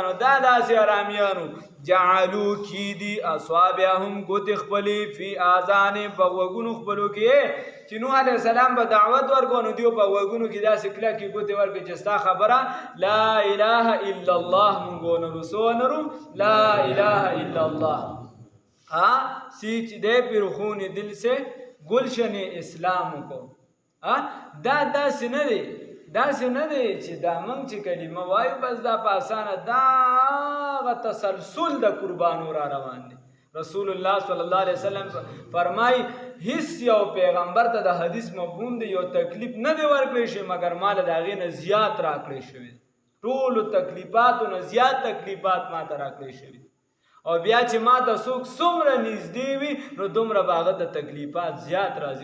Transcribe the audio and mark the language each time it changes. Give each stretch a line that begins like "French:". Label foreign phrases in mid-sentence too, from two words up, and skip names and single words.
Pashto: نو دا داسې حرامیانو جعلو کی دي اصابعهم ګوتې خپلې
Arabic: فی آذانهم
Pashto: په غوږونو خپلو کې، چې نوح علیه السلام به دعوت ورکړو نو دیو په غوږونو کې داسې کلکې ګوتې ورکړي چې ستا خبره
Arabic: لا اله الا الله
Pashto: مونږ ونرو، څه ونرو؟
Arabic: لا اله الا الله.
Urdu: سیچ دے پھر خون دل سے گلشن اسلام کو.
Pashto: دا داسې نه دی، داسې نه دی چې دا موږ چې کلمه وایو بس دا په اسانه، دا هغه تسلسل د قربانو را روان دی.
Arabic: رسول الله صلی الله علیه وسلم
Pashto: فرمای هیڅ یو پیغمبر ته د حدیث مفهوم دی یو تکلیف نه دی ورکړی شوی مګر مال د هغې نه زیات راکړی شوی، ټولو تکلیفاتو نه زیات تکلیفات ما ته راکړی شوي، او بیا چې ما ته څوک څومره نږدې وي نو دومره به هغه د تکلیفات زیات راځي.